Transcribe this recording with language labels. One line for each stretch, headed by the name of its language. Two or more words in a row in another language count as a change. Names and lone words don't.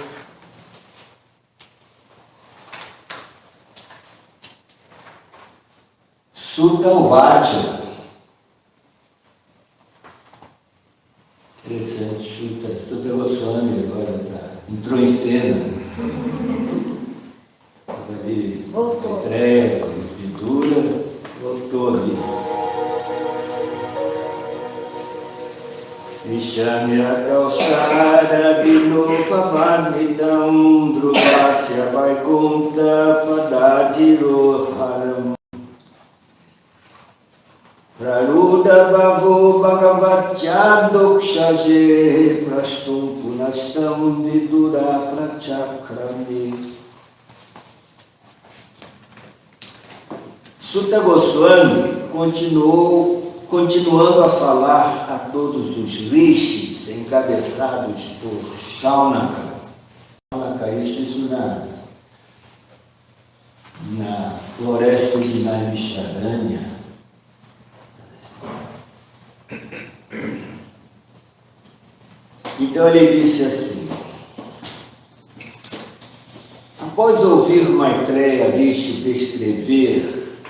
Sanskrit: सूत उवाच.
Portuguese: Interessante, Sutta Goswami agora entrou em cena. Estava ali, Maitreya, Vidura, voltou ali.
Sanskrit: विश्रम्य कौषार विणोपवर्णितं ध्रुवस्य वैकुण्ठ पदाधिरोहणम् प्ररूढ भावो भगवत्यधोक्षजे प्रष्टुं पुनस्तं विदुरः प्रचक्रमे.
Portuguese: Sutta Goswami continuando a falar a todos os rishis encabeçados por Shaunaka. Shaunaka, isso na floresta de Naimisharanya. Então ele disse assim: após ouvir Maitreya Rishi descrever